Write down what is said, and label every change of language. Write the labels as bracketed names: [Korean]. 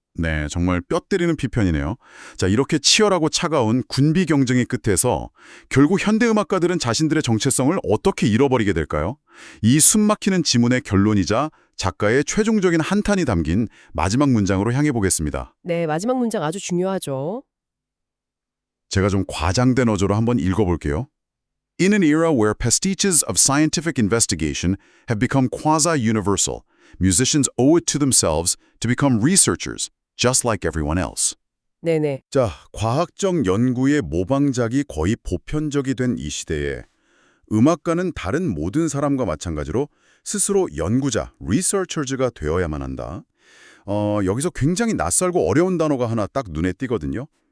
[Korean] 네, 정말 뼈 때리는批편이네요. 자, 이렇게 치열하고 차가운 군비 경쟁의 끝에서 결국 현대 음악가들은 자신들의 정체성을 어떻게 잃어버리게 될까요? 이 숨막히는 지문의 결론이자 작가의 최종적인 한탄이 담긴 마지막 문장으로 향해 보겠습니다. 네, 마지막 문장 아주 중요하죠. 제가 좀 과장된 어조로 한번 읽어볼게요. [English] In an era where pastiches of scientific investigation have become quasi-universal, musicians owe it to themselves to become researchers, just like everyone else. [Korean] 네네. 자, 과학적 연구의 모방작이 거의 보편적이 된 이 시대에 음악가는 다른 모든 사람과 마찬가지로 스스로 연구자, researchers가 되어야만 한다. 여기서 굉장히 낯설고 어려운 단어가 하나 딱 눈에 띄거든요.